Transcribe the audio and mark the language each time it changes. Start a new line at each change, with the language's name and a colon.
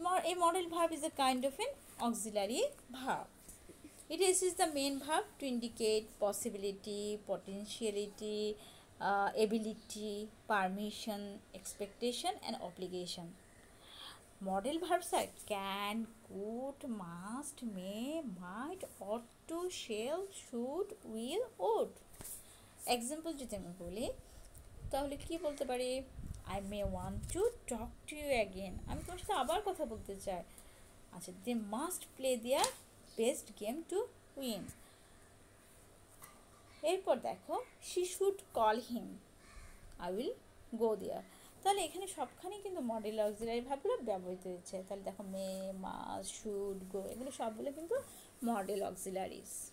English: A model verb is a kind of an auxiliary verb. It uses the main verb to indicate possibility, potentiality, ability, permission, expectation and obligation. Model verbs are can, could, must, may, might, ought to, shall, should, will, would.
Bangla: Example যদি আমি বলি তাহলে কি বলতে পারি?
English: I may want to talk to you again,
Bangla: আমি তোমার সাথে আবার কথা বলতে চাই। আচ্ছা,
English: they must play their best game to win।
Bangla: এরপর দেখো
English: she should call him, I will go there।
Bangla: তাহলে এখানে সবখানেই কিন্তু মডেল অক্সিলারি ভার্বগুলো ব্যবহৃত হয়েছে। তাহলে দেখো মে, মাস্ট, শুড, গো, এগুলো সবগুলো কিন্তু মডেল অক্সিলারিজ।